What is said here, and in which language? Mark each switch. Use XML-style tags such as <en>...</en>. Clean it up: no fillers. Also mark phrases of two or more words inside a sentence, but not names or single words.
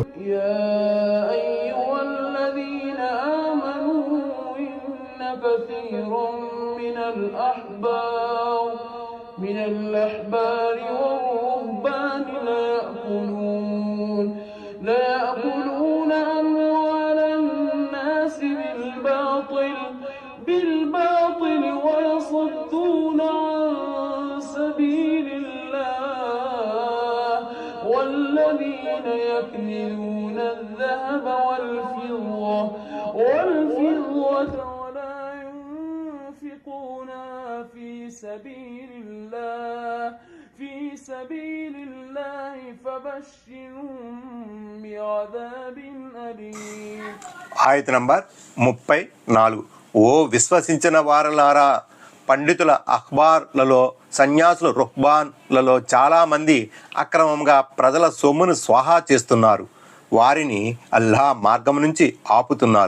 <ar>يا أيها الذين آمنوا إن كثيرا من الأحبار والرهبان లయأكلون أموال الناس بالباطل ويصدون عن سبيل الله والذين يكنزون الذهب والفضة ولا ينفقونها في سبيل الله فبشرهم بعذاب أليم.</ar> <te>ఆయత్ నంబర్ 34. ఓ విశ్వసించిన వారలారా, పండితుల అఖ్బార్లలో, సన్యాసుల రుహ్బాన్లలో చాలామంది అక్రమంగా ప్రజల సొమ్మును స్వాహా చేస్తున్నారు. వారిని అల్లా మార్గం నుంచి ఆపుతున్నారు.</te>